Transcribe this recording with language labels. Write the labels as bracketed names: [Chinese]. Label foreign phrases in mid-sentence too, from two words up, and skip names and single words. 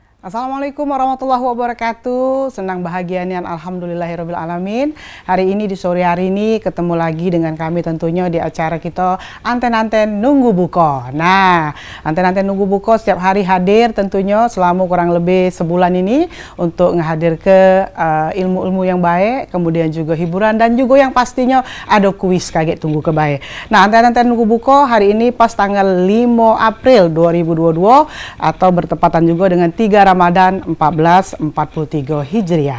[Arabic] السلام عليكم ورحمة الله وبركاته. [Indonesian] Senang bahagia nian [Arabic] الحمد لله رب العالمين. [Indonesian] Hari ini di sore hari ini ketemu lagi dengan kami tentunya di acara kita Anten-Anten Nunggu Buko. Nah, Anten-Anten Nunggu Buko setiap hari hadir tentunya selama kurang lebih sebulan ini untuk ngehadir ke ilmu-ilmu yang baik, kemudian juga hiburan dan juga yang pastinya ada kuis kaget tunggu ke baik. Nah, Anten-Anten Nunggu Buko hari ini pas tanggal 5 April 2022 atau bertepatan juga dengan 3 Ramadan 1443 Hijriah.